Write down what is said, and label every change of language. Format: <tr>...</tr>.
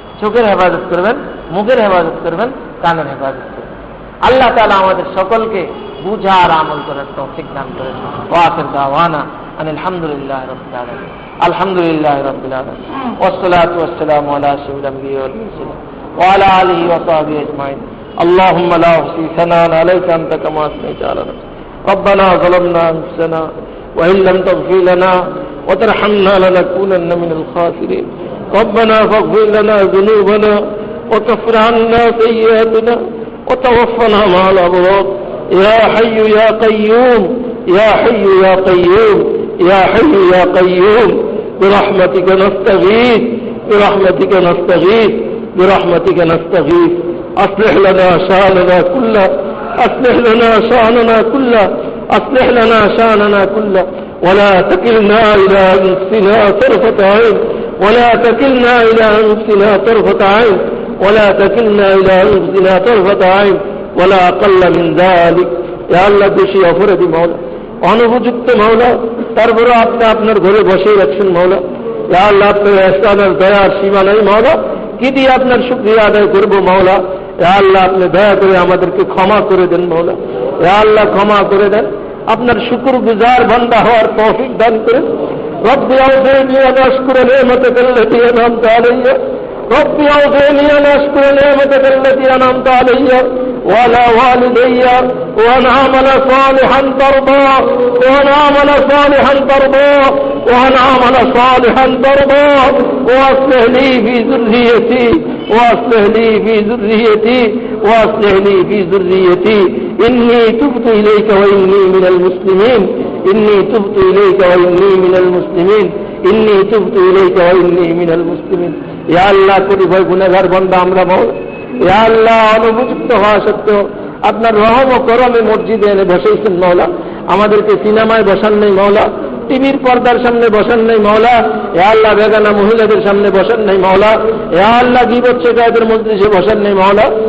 <bn>চোখের হেফাজত করবেন, মুখের হেফাজত করবেন, কানের হেফাজত করবেন। আল্লাহ তাআলা আমাদের সকলকে বুঝা আর আমল করার তৌফিক দান করেন।</bn> <ar>ওয়া আখির দাওয়ানা আলহামদুলিল্লাহি রাব্বিল আলামিন। আলহামদুলিল্লাহি রাব্বিল আলামিন। ওয়াসসালাতু ওয়াসসালামু আলা আশরাফিল আমবিয়া ওয়াল মুরসালিন ওয়া আলা আলিহি ওয়া সাহবিহি আজমাইন। اللهم لا أحصي ثناء عليك أنت كما أثنيت على نفسك. ربنا ظلمنا أنفسنا وإن لم تغفر لنا وترحمنا لنكونن من الخاسرين. ربنا فاغفر لنا ذنوبنا وكفر عنا سيئاتنا وتوفنا مع الأبرار. يا حي يا قيوم يا حي يا قيوم يا حي يا قيوم برحمتك نستغيث برحمتك نستغيث برحمتك نستغيث. أصلح لنا شأننا كله أصلح لنا شأننا كله أصلح لنا شأننا كله ولا تكلنا إلى أنفسنا طرفة عين ولا تكلنا إلى أنفسنا طرفة عين ولا تكلنا إلى أنفسنا طرفة عين ولا أقل من ذلك.</ar> <bn>يا الله দোষী অপরাধী মাওলা, অনুপযুক্ত মাওলা, তারপরে আপনি আপনার ঘরে বসে রাখছেন মাওলা। ইয়া আল্লাহ, আপনার ইহসানের দয়ার সীমা নাই মাওলা, কি দিয়ে আপনার শুকরিয়া আদায় করবো মাওলা। ইয়া আল্লাহ, আপনি দয়া করে আমাদেরকে ক্ষমা করে দেন মাওলা। ইয়া আল্লাহ, ক্ষমা করে দেন, আপনার শুকরগুজার বান্দা হওয়ার তৌফিক দান করেন।</bn> <ar>রব্বি আউযিনি আন আশকুরা নি'মাতাকা আল্লাতী আন'আমতা আলাইয়া ربي أوزعني أن أشكر نعمتك التي أنعمت علي وعلى والدي وأن أعمل صالحا ترضاه وأن أعمل صالحا ترضاه وأن أعمل صالحا ترضاه وأصلح لي في ذريتي وأصلح لي في ذريتي وأصلح لي في ذريتي إني تبت إليك وإني من المسلمين إني تبت إليك وإني من المسلمين إني تبت إليك وإني من المسلمين.</ar> <bn>ইয়া আল্লাহ, পরিভয় গুনাহগার বান্দা আমরা মাওলা। ইয়া আল্লাহ, অনুপযুক্ত হওয়া সত্ত্বেও আপনার রহম ও করমে মসজিদে এনে বসাইছেন মাওলা। আমাদেরকে সিনেমায় বসান নেই মাওলা, টিভির পর্দার সামনে বসান নেই মাওলা। ইয়া আল্লাহ, বেগানা মহিলাদের সামনে বসান নেই মাওলা। ইয়া আল্লাহ, গীবত শিকায়েতের মজলিসে বসান নেই মাওলা।</bn>